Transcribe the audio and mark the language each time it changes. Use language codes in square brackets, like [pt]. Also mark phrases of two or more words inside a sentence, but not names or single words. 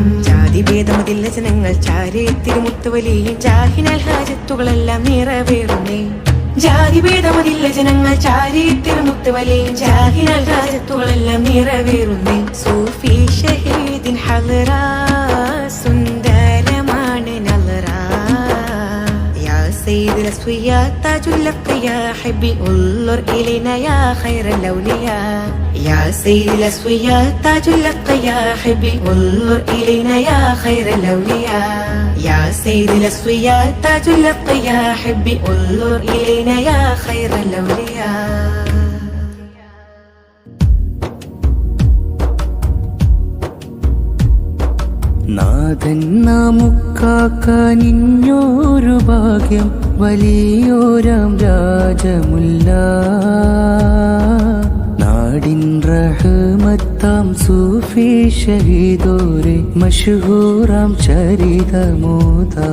[ml] ജാതിഭേദമതില്ല ജനങ്ങൾ ചാരേ തിരുമുത്തുവലിയും ജാഹിനൽ ഹാജത്തുകളെല്ലാം നിറവേറുന്നേ. ജാതിഭേദമതില്ല ജനങ്ങൾ ചാരേ തിരുമുത്തുവലിയും ജാഹിനൽ ഹാജത്തുകളെല്ലാം നിറവേറുന്നേ. സൂഫി ഷഹീദിൻ ഹളറ സുന്ദരമാണ് നളറ. [ar] سيد الأسوياء تاج اللقيا حبي انظر إلينا يا خير الأولياء. يا سيد الأسوياء تاج اللقيا حبي انظر إلينا يا خير الأولياء. يا سيد الأسوياء تاج اللقيا حبي انظر إلينا يا خير الأولياء. [ml] നാഥൻ നമുക്കാക്കാനിഞ്ഞൊരു ഭാഗ്യം വലിയോരാം രാജമുല്ല. നാടിൻ റഹ്മത്താം സൂഫി ഷഹീദോരെ മഷ്ഹൂറാം ചരിതമോദ.